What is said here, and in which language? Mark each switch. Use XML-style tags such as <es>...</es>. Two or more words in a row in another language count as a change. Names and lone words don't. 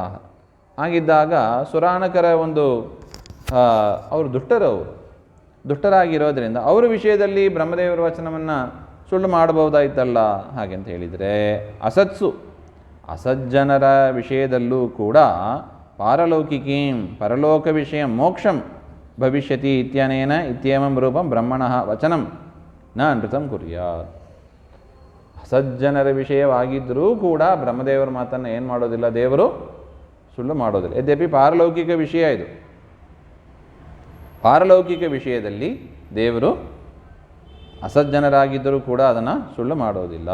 <kn>ಹಾಗಿದ್ದಾಗ ಸುರಾಣಕರ ಒಂದು ಅವರು ದುಷ್ಟರಾಗಿರೋದ್ರಿಂದ ಅವರ ವಿಷಯದಲ್ಲಿ ಬ್ರಹ್ಮದೇವರ ವಚನವನ್ನು ಸುಳ್ಳು ಮಾಡಬಹುದಾಯ್ತಲ್ಲ, ಹಾಗೆ ಅಂತ ಹೇಳಿದರೆ ಅಸತ್ಸು, ಅಸಜ್ಜನರ ವಿಷಯದಲ್ಲೂ ಕೂಡ ಪಾರಲೌಕಿಕೀಂ, ಪರಲೋಕ ವಿಷಯ</kn> <sa>ಮೋಕ್ಷಂ ಭವಿಷ್ಯತಿ ಇತ್ಯನೇನ ಇತ್ಯೇವಂ ರೂಪಂ ಬ್ರಹ್ಮಣಃ ವಚನಂ ನ ಅನೃತಂ ಕುರ್ಯಾತ್.</sa> <kn>ಅಸಜ್ಜನರ ವಿಷಯವಾಗಿದ್ದರೂ ಕೂಡ ಬ್ರಹ್ಮದೇವರ ಮಾತನ್ನು ಏನು ಮಾಡೋದಿಲ್ಲ, ದೇವರು ಸುಳ್ಳು ಮಾಡೋದಿಲ್ಲ. ಯದ್ಯಪಿ ಪಾರಲೌಕಿಕ ವಿಷಯ ಇದು. ಪಾರಲೌಕಿಕ ವಿಷಯದಲ್ಲಿ ದೇವರು ಅಸಜ್ಜನರಾಗಿದ್ದರೂ ಕೂಡ ಅದನ್ನು ಸುಳ್ಳು ಮಾಡೋದಿಲ್ಲ.</kn>